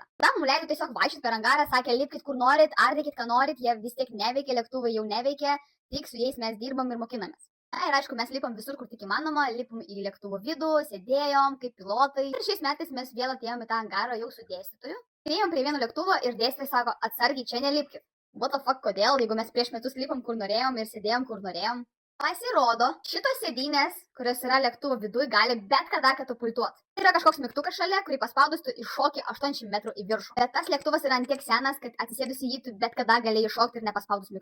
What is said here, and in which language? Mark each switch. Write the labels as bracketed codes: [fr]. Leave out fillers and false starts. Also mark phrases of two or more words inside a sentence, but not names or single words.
[lt] Tam mums leido tiesiog vaikščioti per angarą, sakė, lipkit kur norit, ardykit ką norit, jie vis tiek neveikia, lėktuvai jau neveikia, tik su jais mes dirbam ir mokinamės. Na ir aišku, mes lipom visur, kur tik įmanoma, lipom į lėktuvo vidų, sėdėjom kaip pilotai. Ir šiais metais mes vėl atėjom į tą angarą jau su dėstytoju. Priėjom prie vieno lėktuvo ir dėstytojas sako, atsargiai čia nelipkit. [en] What the fuck, [lt] kodėl, jeigu mes prieš metus lipom kur norėjom ir sėdėjom kur norėjom? Pasirodo, šitos sėdynės, kurios yra lėktuvo viduj, gali bet kada katapultuoti. Tai yra kažkoks mygtukas šalia, kurį paspaudus tu iššoki 80 metrų į viršų. Bet tas lėktuvas yra ant tiek senas, kad atsisėdus į jį tu bet kada gali iššokti ir nepaspaudus mygtuko.